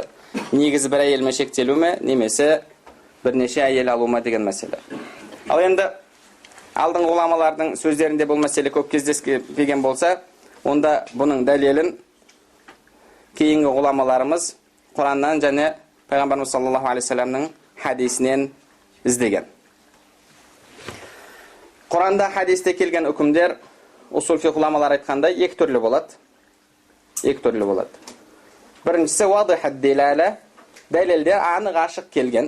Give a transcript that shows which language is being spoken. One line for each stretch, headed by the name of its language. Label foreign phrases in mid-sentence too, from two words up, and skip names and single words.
Kazakh: Негізі бір әйелмен шектелу ме, немесе бірнеше әйел алу ма деген мәселе. Ал енді алдыңғы ғұламалардың сөздерінде бұл мәселе көп кездеспеген болса, онда бұның дәлелін кейінгі ғұламаларымыз Құраннан және Пайғамбарымыз
Arabic: صلى الله عليه وسلم
Kazakh: хадисінен іздеген. Құранда хадисте келген үкімдер
Arabic: أصول الفقه
Kazakh: ғұламалар айтқандай екі түрлі болады. Екі түрлі болады. Біріншісі
Arabic: واضحة الدلالة,
Kazakh: дәлелде анық ашық келген.